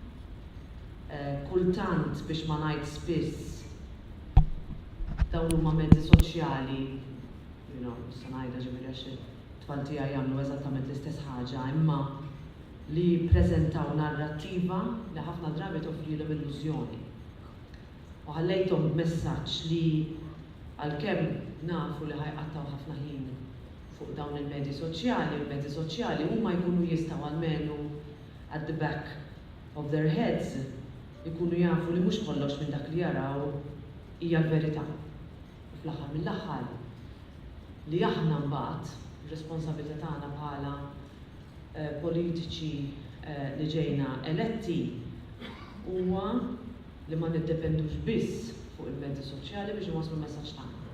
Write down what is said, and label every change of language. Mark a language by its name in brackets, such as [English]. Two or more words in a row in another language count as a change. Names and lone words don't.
[Maltese] Kultant biex ma ngħid spiss dawn huma mezzi soċjali, se ngħidha ġifieri għax it-tfal tiegħi jagħmlu eżattament l-istess ħaġa, imma li jippreżentaw narrattiva li ħafna drabi toffrilhom illużjoni. U ħallejthom b'messaġġ li għalkemm nafu li ħajqattaw ħafna ħin fuq dawn il-medji soċjali, il-medji soċjali huma jkunu jistgħu almenu [English] at the back of their heads [Maltese] jkunu jafu li mhux kollox minn dak li jaraw hija l-verità. U fl-aħħar mill-aħħar li aħna mbagħad ir-responsabilità tagħna bħala politiċi li ġejna eletti huwa li ma niddependux biss fuq il-mezzi soċjali biex iwasslu l-messaġġ tagħna.